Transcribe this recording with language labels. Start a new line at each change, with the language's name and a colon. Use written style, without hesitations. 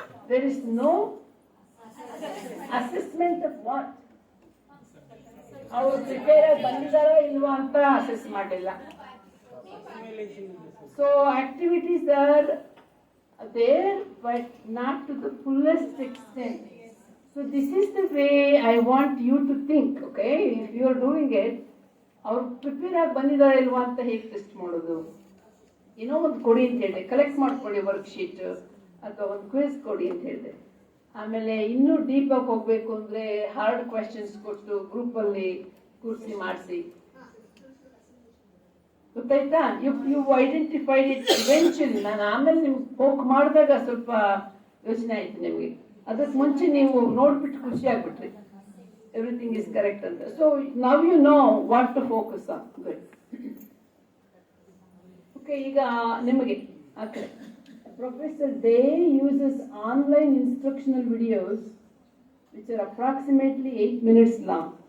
English: There is no assessment of what?
Kannada: ಅವರು prepare ಬಂದಿದಾರ ಇಲ್ವಾ ಅಂತ ಅಸೆಸ್ ಮಾಡಿಲ್ಲ.
English: So activities are there but not to the fullest extent. So this is the way I want you to think. Okay, if you are doing it,
Kannada: ಅವ್ರು prepare ಆಗಿ ಬಂದಿದಾರ ಇಲ್ವಾ ಅಂತ ಹೇಗೆ test ಮಾಡೋದು? ಏನೋ ಒಂದು ಕೊಡಿ ಅಂತ ಹೇಳಿದೆ, ಕಲೆಕ್ಟ್ ಮಾಡ್ಕೊಳ್ಳಿ ವರ್ಕ್ಶೀಟ್ ಅಥವಾ ಒಂದು ಕ್ವಿಜ್ ಕೊಡಿ ಅಂತ ಹೇಳಿದೆ. ಆಮೇಲೆ ಇನ್ನೂ ಡೀಪ್ ಆಗಿ ಹೋಗ್ಬೇಕು ಅಂದ್ರೆ ಹಾರ್ಡ್ ಕ್ವೆಶನ್ಸ್ ಕೊಟ್ಟು ಗ್ರೂಪ್ ಅಲ್ಲಿ ಕೂರಿಸಿ ಮಾಡಿಸಿ. ಗೊತ್ತಾಯ್ತಾ?
English: You identified it eventually.
Kannada: ನಾನು ಆಮೇಲೆ ನಿಮ್ಗೆ ಪೋಕ್ ಮಾಡಿದಾಗ ಸ್ವಲ್ಪ ಯೋಚನೆ ಆಯ್ತು ನಿಮಗೆ. ಅದಕ್ಕೆ ಮುಂಚೆ ನೀವು ನೋಡ್ಬಿಟ್ಟು ಖುಷಿ ಆಗ್ಬಿಟ್ರಿ
English: everything is correct
Kannada: ಅಂತ.
English: So now you know what to focus on. Good. Okay,
Kannada: ಈಗ ನಿಮಗೆ ಆ ಕಡೆ
English: Professor Day uses online instructional videos which are approximately 8 minutes long.